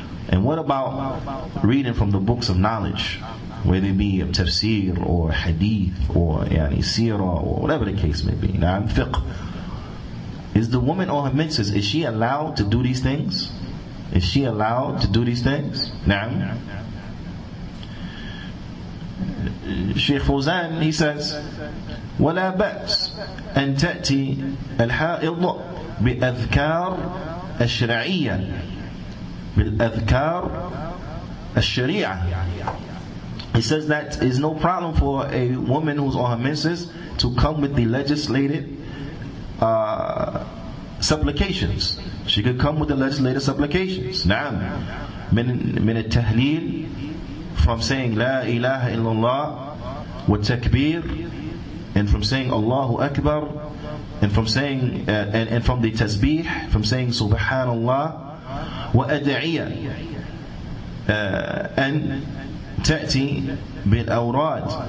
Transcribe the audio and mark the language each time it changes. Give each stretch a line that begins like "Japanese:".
English: And what about reading from the books of knowledge, whether it be tafsir or hadith or seerah or whatever the case may be? Fiqh. Is the woman on her menses, is she allowed to do these things? Is she allowed to do these things? Shaykh Fawzan, he says,
Arabic: وَلَا بَأْسْ أَن تَأْتِي الْحَائِضُ بِأَذْكَارِ الشَّرْعِيَّةِ بِالْأَذْكَارِ الشَّرِيعَةِ.
English: He says that is no problem for a woman who's on her menses to come with the legislated supplications. She could come with the legislated supplications.
Arabic: من التهليل,
English: from saying La ilaha illallah wa takbir, and from saying Allahu Akbar, and from saying and from the tasbih, from saying Subhanallah wa ad'iyah, and ta'ti bil awrad